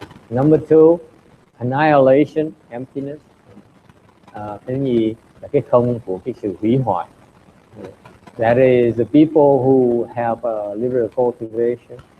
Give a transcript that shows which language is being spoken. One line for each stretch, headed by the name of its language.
English: Number 2, annihilation, emptiness.
Vietnamese: Thứ nhì là cái không của cái sự hủy hoại.
English: That is the people who have a liberal cultivation.